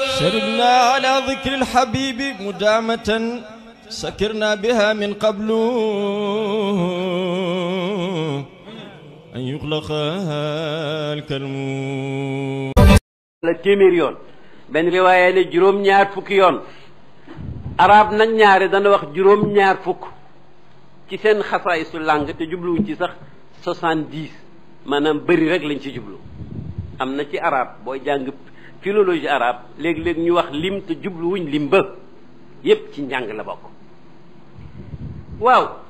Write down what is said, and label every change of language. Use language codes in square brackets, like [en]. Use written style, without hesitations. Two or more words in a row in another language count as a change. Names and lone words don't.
[ar] شربنا على ذكر الحبيب مدامة سكرنا بها من قبل أن يغلق الكلم [wo] la téeméer yoon benn riwaaya ne juróom-ñaar fukki yoon arab nag ñaare dana wax juróom-ñaar fukk ci seen xasaay su làng te jubluwuñ ci sax 70 maanaam bëri rek lañ ci jublu am na ci arab booy jàng [fr] philologie arabe [wo] léeg-léeg ñu wax lim te jubluwuñ lim ba yépp ci njàng la bokk waaw